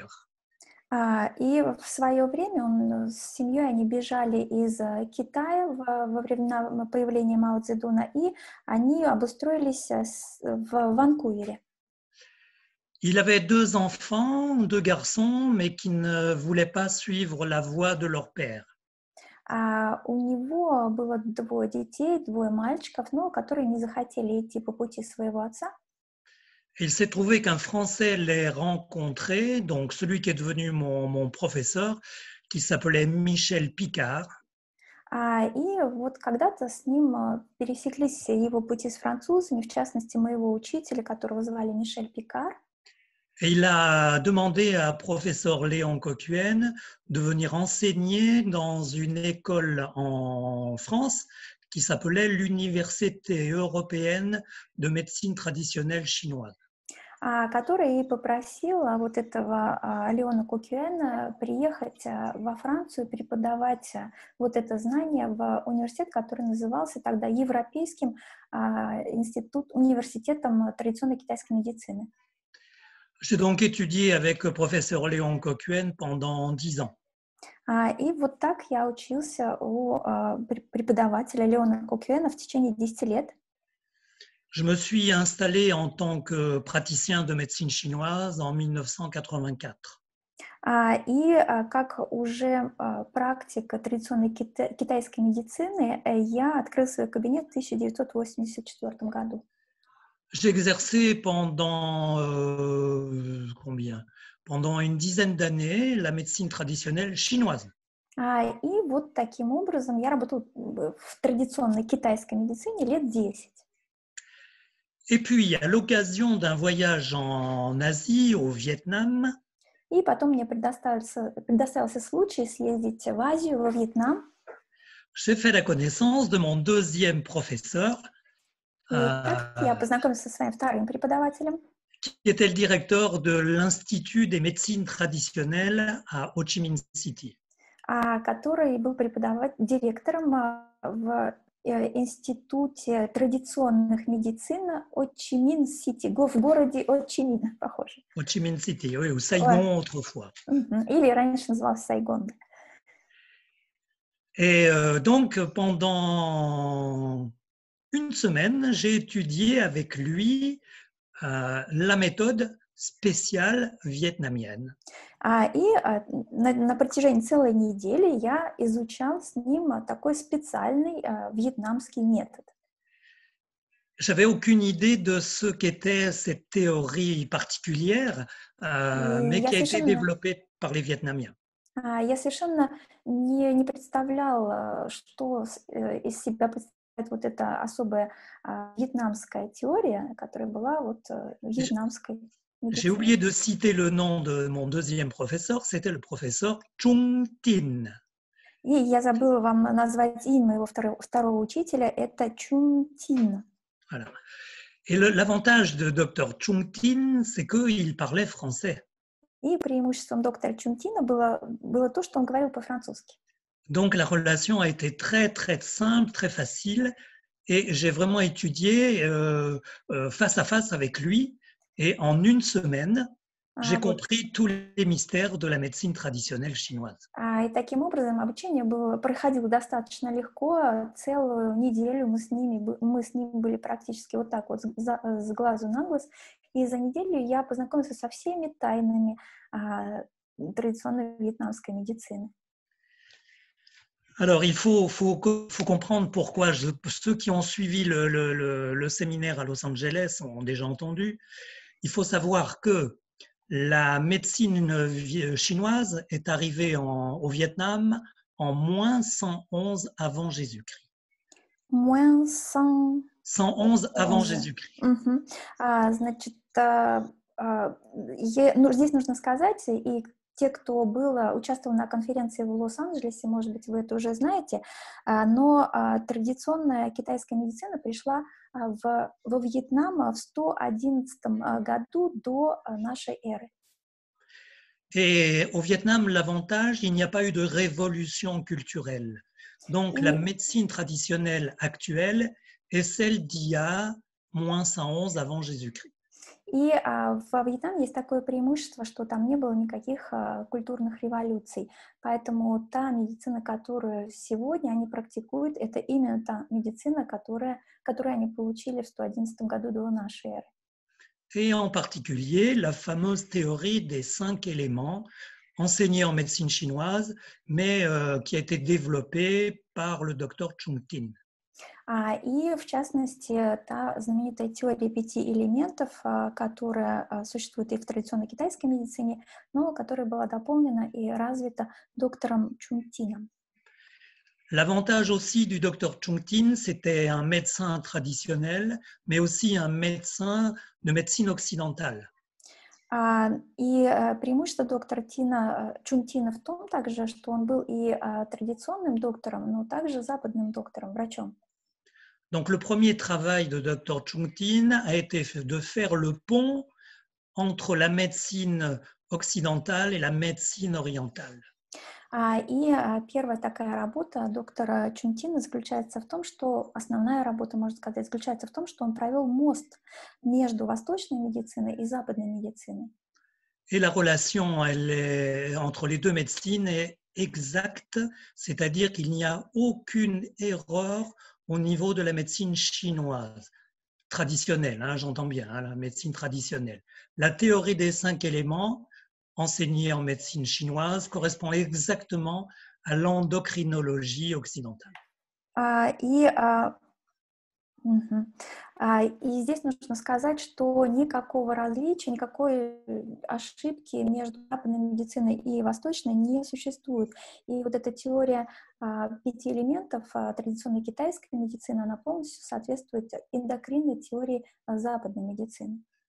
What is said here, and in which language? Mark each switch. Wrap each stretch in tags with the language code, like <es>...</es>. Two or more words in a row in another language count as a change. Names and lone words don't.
<ru>И в свое время он с семьей, они бежали из Китая во времена появления Мао Цзэдуна, и они обустроились в Ванкувере.</ru> <fr>Il avait deux enfants, deux garçons, mais qui ne voulaient pas suivre la voie de leur père.</fr> <ru>У него было двое детей, двое мальчиков, но которые не захотели идти по пути своего отца.</ru> <fr>Il s'est trouvé qu'un Français les rencontrait, donc celui qui est devenu mon professeur, qui s'appelait Michel Picard.</fr> <ru>И вот когда-то с ним пересеклись его пути с французами, в частности, моего учителя, которого звали Мишель Пикар.</ru> <fr>Et il a demandé à professeur Léon Coq-Huen de venir enseigner dans une école en France qui s'appelait l'Université européenne de médecine traditionnelle chinoise.</fr> <ru>который попросил вот этого Леона Кокюэна приехать во Францию преподавать вот это знание в университет, который назывался тогда Европейским университетом традиционной китайской медицины.</ru> <fr>J'ai donc étudié avec le professeur Léon Coquen pendant 10 ans.</fr> <ru>И вот так я учился у преподавателя Леона Кокюэна в течение 10 лет.</ru> <fr>Je me suis installé en tant que praticien de médecine chinoise en 1984.</fr> <ru>И как уже практик традиционной китайской медицины, я открыл свой кабинет в 1984 году.</ru> <fr>J'ai exercé pendant Pendant une dizaine d'années la médecine traditionnelle chinoise.</fr> <ru>И вот таким образом я работал в традиционной китайской медицине лет 10.</ru> <fr>Et puis, à l'occasion d'un voyage en Asie, au Vietnam,</fr> <ru>И потом мне предоставился случай съездить в Азию, во Вьетнам.</ru> <fr>j'ai fait la connaissance de mon deuxième professeur,</fr> <ru>И так я познакомился со своим вторым преподавателем,</ru> <fr>qui était le directeur de l'Institut des médecines traditionnelles à Ho Chi Minh City.</fr> <ru>Который был директором в Институте традиционных медицин Ho Chi Minh City, в городе Ho Chi Minh, похоже.</ru> <fr>Ho Chi Minh City, oui, ou Saigon autrefois.</fr> <ru>Или раньше назывался Сайгон.</ru> <fr>Et donc, pendant une semaine, j'ai étudié avec lui la méthode spéciale vietnamienne.</fr> <ru>И на протяжении целой недели я изучал с ним такой специальный вьетнамский метод.</ru> <fr>J'avais aucune idée de ce qu'était cette théorie particulière, mais qui a été développée par les Vietnamiens.</fr> <ru>Я совершенно не представлял, что из себя представляет вот эта особая вьетнамская теория, которая была вот вьетнамской.</ru> <fr>J'ai oublié de citer le nom de mon deuxième professeur, c'était le professeur Chung Tin.</fr> <ru>И я забыла вам назвать имя моего второго учителя, это Чун Тин.</ru> <fr>Voilà. Et l'avantage de Dr Chung Tin, c'est qu'il parlait français.</fr> <ru>И преимуществом доктора Чун Тина было то, что он говорил по-французски.</ru> <fr>Donc la relation a été très très simple, très facile, et j'ai vraiment étudié face à face avec lui. Et en une semaine, j'ai compris tous les mystères de la médecine traditionnelle chinoise.</fr> <ru>И таким образом обучение проходило достаточно легко. Целую неделю мы с ним были практически вот так вот с глазу на глаз. И за неделю я познакомился со всеми тайнами традиционной вьетнамской médecine.</ru> <fr>Alors, il faut comprendre pourquoi ceux qui ont suivi le séminaire à Los Angeles ont déjà entendu. Il faut savoir que la médecine chinoise est arrivée au Vietnam en moins 111 avant Jésus-Christ. Moins 111 avant Jésus-Christ.</fr> <ru>Значит, здесь нужно сказать, и те, кто участвовал на конференции в Лос-Анджелесе, может быть, вы это уже знаете, но традиционная китайская медицина пришла во Вьетнам в 111 году до нашей эры.</ru> <fr>Et au Vietnam, l'avantage, il n'y a pas eu de révolution culturelle. Donc, la médecine traditionnelle actuelle est celle d'il y a moins 111 avant Jésus-Christ.</fr> <ru>И во Вьетнаме есть такое преимущество, что там не было никаких культурных революций. Поэтому та медицина, которую сегодня они практикуют, это именно та медицина, которую они получили в 111 году до нашей эры.</ru> <fr>Et en particulier, la fameuse théorie des 5 éléments enseignée en médecine chinoise, mais qui a été développée par le docteur Chung Tin.</fr> <ru>И, в частности, та знаменитая теория 5 элементов, которая существует и в традиционной китайской медицине, но которая была дополнена и развита доктором Чун Тином.</ru> <fr>L'avantage aussi du docteur Chung Tin, c'était un médecin traditionnel, mais aussi un médecin de médecine occidentale.</fr> <ru>И преимущество доктора Чун Тина в том также, что он был и традиционным доктором, но также западным доктором, врачом.</ru> <fr>Donc, le premier travail de Dr Chung Tin a été de faire le pont entre la médecine occidentale et la médecine orientale.</fr> <ru>Первая такая работа доктора Чунтина заключается в том, что основная работа, можно сказать, заключается в том, что он провел мост между восточной медициной и западной медициной.</ru> <fr>Et la relation entre les deux médecines est exacte, c'est-à-dire qu'il n'y a aucune erreur au niveau de la médecine chinoise, traditionnelle, hein, j'entends bien, hein, la médecine traditionnelle. La théorie des 5 éléments enseignée en médecine chinoise correspond exactement à l'endocrinologie occidentale.</fr> <ru>И здесь нужно сказать, что никакого различия, никакой ошибки между западной медициной и восточной не существует. И вот эта теория 5 элементов традиционной китайской медицины, она полностью соответствует эндокринной теории западной медицины.</ru>